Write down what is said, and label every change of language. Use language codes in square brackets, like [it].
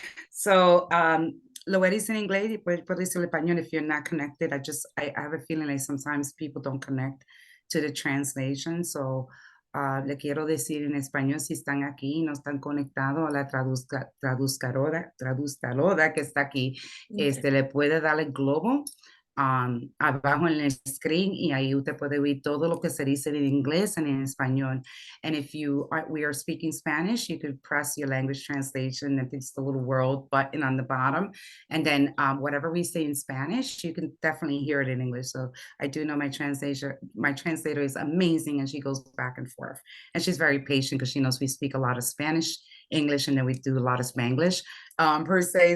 [es] So, lo voy a decir en inglés y puedo decirlo en español [en] if you're not connected. I have a feeling like sometimes people don't connect to the translation. [es] So, le quiero decir en español si están aquí y no están conectados a la traducadora que está aquí, [en] Okay. [es] le puede dar el globo abajo en el screen y ahí usted puede ver todo lo que se dice en inglés y en español. [en] And if we are speaking Spanish, you could press your language translation and it's the little world button on the bottom. And then whatever we say in Spanish, you can definitely hear it in English. So I do know my translator is amazing and she goes back and forth. And she's very patient because she knows we speak a lot of Spanish, English, and then we do a lot of Spanglish per se.